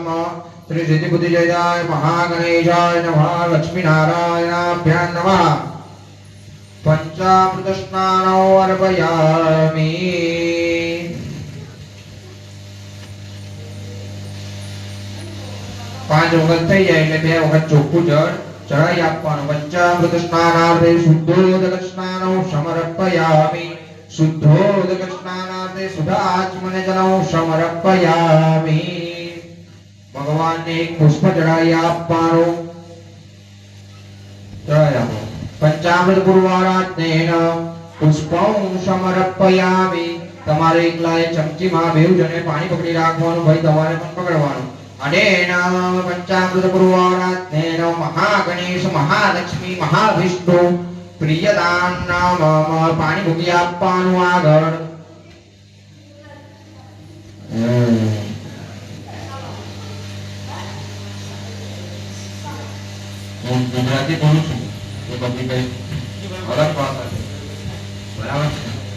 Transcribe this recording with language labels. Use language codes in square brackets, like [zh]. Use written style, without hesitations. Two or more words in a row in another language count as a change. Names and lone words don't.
[sa] श्री सिद्धिबुद्धिजयाय महागणेशाय नमः। लक्ष्मीनारायणाभ्यां नमः। पंचामृतस्नानौ अर्पयामि। [gu] પાંચ વખત થઈ જાય એટલે બે વખત ચોખ્ખું જળ ચડાઈ આપવાનું। [sa] પંચામૃત સ્નાનાર્થે શુદ્ધોદક સ્નાનૌ સમર્પયામિ। શુદ્ધોદક સ્નાનાર્થે સુધાચમનજનૌ સમર્પયામિ। [gu] ભગવાનને એક પુષ્પ ચડાઈ આપવાનું। ચડાઈ આપો। [sa] पंचामृत पूर्वाराधनेन पुष्पं समर्पयामि। [gu] તમારે એકલાએ ચમચીમાં બેવ જણે પાણી પકડી રાખવાનું। ભાઈ તમારે પણ પકડવાનું। [sa] अनेन पंचामृत पूर्वाराधनेन महागणेश महालक्ष्मी महाविष्णु प्रियदान नाम [gu] पाणी મૂકી આપવાનું આગળ। હું ગુજરાતી બોલું છું તો પછી કઈ અલગ ભાષા છે બરાબર છે।